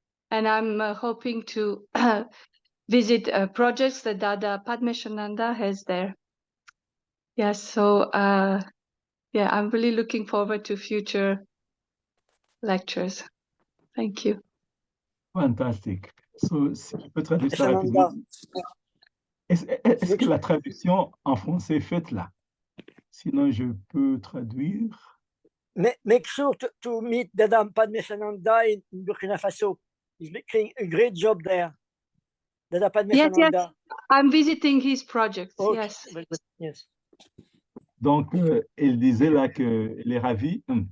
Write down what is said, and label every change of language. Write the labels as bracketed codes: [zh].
[en] And I'm hoping to visit projects that Dada Padmashananda has there. Yes, so yeah, I'm really looking forward to future lectures. Thank you. [fr] Fantastique. [en] So, [fr] si je peux traduire ça rapidement. Est-ce que la traduction en français est faite là? Sinon, je peux traduire. [en] Make sure to meet Dada Padmashananda in Burkina Faso. He's doing a great job there. Dada Padme Yes, yes. Sananda. I'm visiting his projects. Okay, Yes. very good. Yes. [fr] Donc, elle disait là qu'elle est ravie.